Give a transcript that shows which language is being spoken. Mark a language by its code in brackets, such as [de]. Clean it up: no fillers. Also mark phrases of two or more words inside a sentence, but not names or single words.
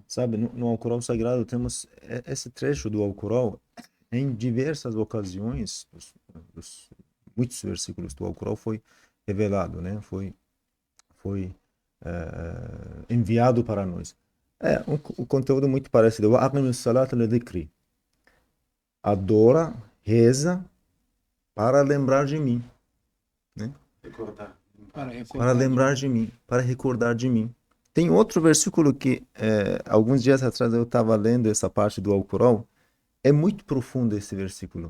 [pt] Sabe, no Alcorão Sagrado temos esse trecho do Alcorão em diversas ocasiões, muitos versículos do Alcorão foi revelado, né? Foi enviado para nós. É um conteúdo muito parecido. [ar] أقم الصلاة لذكري. [pt] Adora, reza para lembrar de mim, né? Recordar. Para Para recordar. lembrar de mim, para recordar de mim. Tem outro versículo que alguns dias atrás eu estava lendo essa parte do Alcorão. É muito profundo esse versículo.